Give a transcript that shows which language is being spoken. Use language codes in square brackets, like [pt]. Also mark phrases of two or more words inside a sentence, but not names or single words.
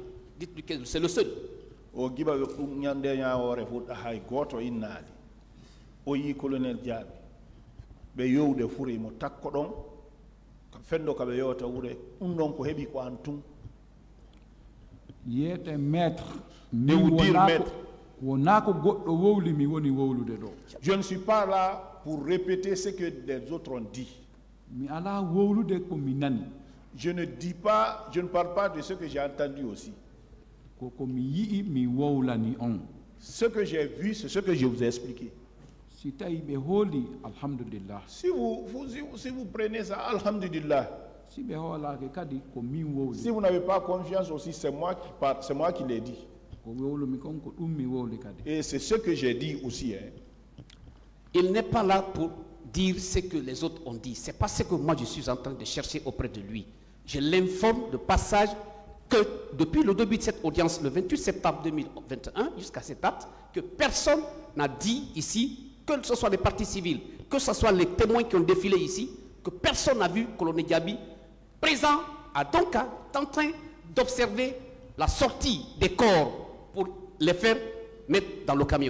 [fr] Dites-lui que c'est le seul. [ff] O giba ɓe ɗum ñande ñawore fuɗɗa hay goto innaali o yi colonel Diaby ɓe yowde fure mo takko ɗon fendo kaɓe yewta wure ɗum ɗon ko heeɓi ko an tun yiyete maître [fr] De vous dire maître. [ff] wona ko goɗɗo wowli mi woni wowlude ɗo. [fr] je ne suis pas là pour répéter ce que les autres ont dit [ff] mi ala wowlude ko mi nani [fr] Je ne dis pas, je ne parle pas de ce que j'ai entendu aussi. [ff] ko mi yii mi wowlani on [fr] Ce que j'ai vu, c'est ce que je vous ai expliqué. [ff] si tawi ɓe hooli alhamdulillah [fr] Si vous prenez ça, alhamdulillah. [ff] si ɓe hoolake kadi ko min wowli [fr] Si vous n'avez pas confiance aussi, c'est moi qui parle, c'est moi qui l'ai dit. [ff] ko wowlumi kon ko ɗum mi wowli kadi [fr] Et c'est ce que j'ai dit aussi. Hein. Il n'est pas là pour dire ce que les autres ont dit. Ce n'est pas ce que moi je suis en train de chercher auprès de lui. Je l'informe de passage que depuis le début de cette audience, le 28 septembre 2021, jusqu'à cette date, que personne n'a dit ici, que ce soit les partis civils, que ce soit les témoins qui ont défilé ici, que personne n'a vu colonel Diaby présent à Donka, en train d'observer la sortie des corps pour les faire mettre dans le camion.